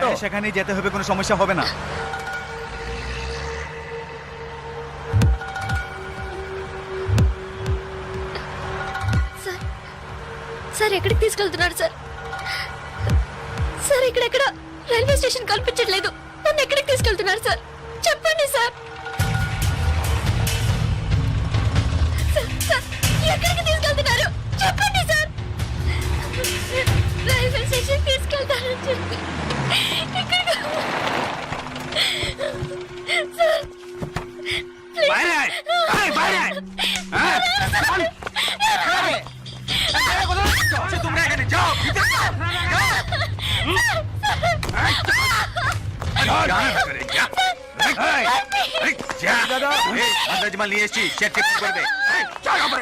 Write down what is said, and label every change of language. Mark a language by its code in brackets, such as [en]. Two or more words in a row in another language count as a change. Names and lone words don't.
[bn] হ্যাঁ, সেখানেই যেতে হবে কোনো সমস্যা হবে না [te] సార్ సార్ ఎక్కడికి తీసుకెళ్తున్నారు సార్? సార్ ఇక్కడెక్కడ [en] railway station [te] కల్పించట్లేదు. నన్ను ఎక్కడికి తీసుకెళ్తున్నారు సార్? చెప్పండి సార్. సార్, సార్, ఎక్కడికి తీసుకెళ్తున్నారు? చెప్పండి సార్. [en] railway station [te] తీసుకెళ్తారని చెప్పి ఎక్కడికి- సార్, ప్లీజ్. [bn] বাইরে আয়! আয়, বাইরে আয়! হ্যাঁ? তোমরা এখানে যাও ভিতরে যাও, যাও। জানা না করে, যা। এই, এই, যা। এই, আন্দাজ মাল নিয়ে এসছি চেক চেক করবে এই, চল ওপরে।